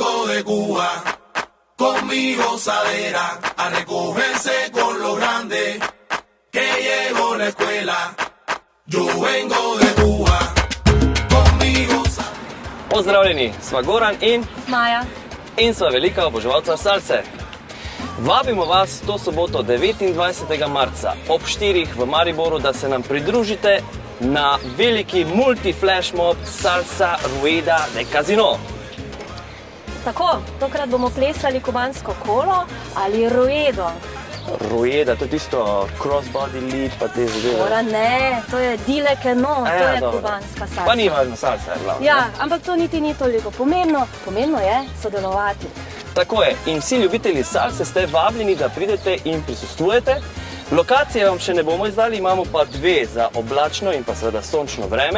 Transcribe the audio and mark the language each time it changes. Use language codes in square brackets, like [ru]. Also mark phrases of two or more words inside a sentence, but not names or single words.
[es] de Cuba, con mi gozadera, a recogerse con los grandes, que llegó la escuela. Yo vengo de Cuba, con mi gozadera. [sl] Pozdravljeni, sva Goran in Maja. In sva velika oboževalca salse. Vabimo vas to soboto 29. marca ob 4 v Mariboru, da se nam pridružite na veliki multi-flash mob Salsa Rueda de Casino. Tako, tokrat bomo plesali kubansko kolo ali ruedo. Rueda, to je tisto [en] crossbody lead [sl] pa te zadeve. Ora ne, to je [es] dile que no, [sl] to je kubanska salsa. Pa ni važno, salsa je glavno. Ja, ampak to niti ni toliko pomembno. Pomembno je sodelovati. Tako je, in vsi ljubitelji salse ste vabljeni, da pridete in prisostvujete. Lokacije vam še ne bomo izdali, imamo pa dve za oblačno in pa seveda sončno vreme.